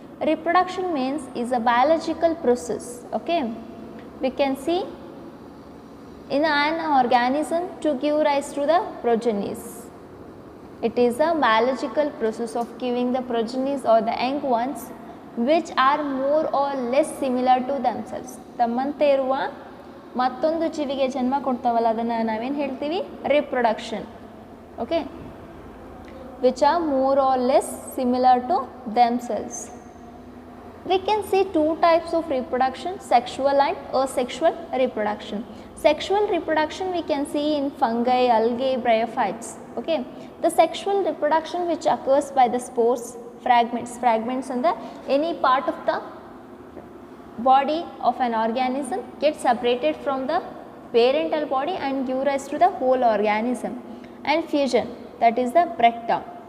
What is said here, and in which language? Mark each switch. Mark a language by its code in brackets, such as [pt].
[en] Reproduction means is a biological process. Okay, we can see in an organism to give rise to the progenies. It is a biological process of giving the progenies or the young ones which are more or less similar to themselves. [kn] ತಮ್ಮಂತೆ ಇರುವ ಮತ್ತೊಂದು ಜೀವಿಗೆ ಜನ್ಮ ಕೊಡ್ತಾವಲ್ಲ ಅದನ್ನು ನಾವೇನು ಹೇಳ್ತೀವಿ? Reproduction. [en] Okay, which are more or less similar to themselves. We can see two types of reproduction, sexual and asexual reproduction. Sexual reproduction we can see in fungi, algae, bryophytes. Okay, the sexual reproduction which occurs by the spores, fragments in the any part of the body of an organism gets separated from the parental body and give rise to the whole organism, and fusion, that is the breakdown.